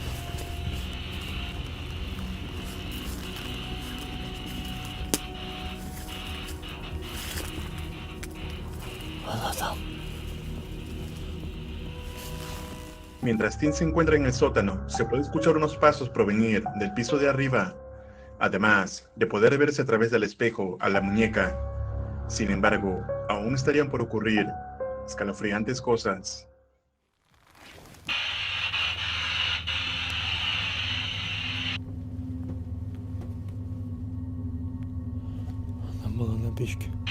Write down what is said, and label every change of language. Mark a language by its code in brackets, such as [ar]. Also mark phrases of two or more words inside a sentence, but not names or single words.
[ru] Она там. [es] Mientras Tim se encuentra en el sótano, se puede escuchar unos pasos provenir del piso de arriba, además de poder verse a través del espejo a la muñeca. Sin embargo, aún estarían por ocurrir escalofriantes cosas. [ru] Она была на печке.